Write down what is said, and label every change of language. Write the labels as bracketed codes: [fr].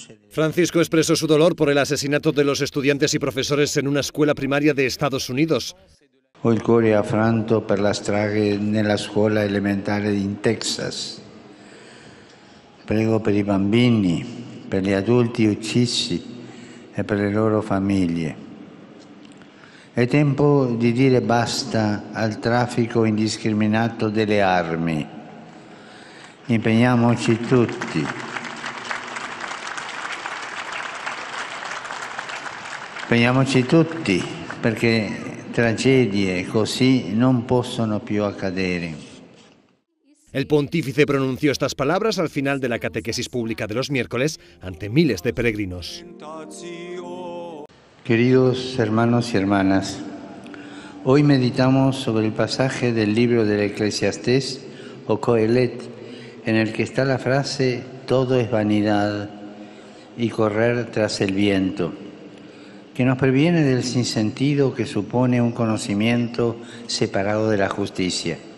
[es] Francisco expresó su dolor por el asesinato de los estudiantes y profesores en una escuela primaria de Estados Unidos. [it] Ho il cuore affranto per la strage nella scuola elementare in Texas. Prego per i bambini, per gli adulti uccisi e per le loro famiglie. È tempo di dire basta al traffico indiscriminato delle armi. Impegniamoci tutti. Impegniamoci tutti perché tragedie così non possono più accadere. [es] El pontífice pronunció estas palabras al final de la catequesis pública de los miércoles ante miles de peregrinos. Queridos hermanos y hermanas, hoy meditamos sobre el pasaje del libro del Eclesiastés o Coelet, en el que está la frase «todo es vanidad» y correr tras el viento, que nos previene del sinsentido que supone un conocimiento separado de la justicia.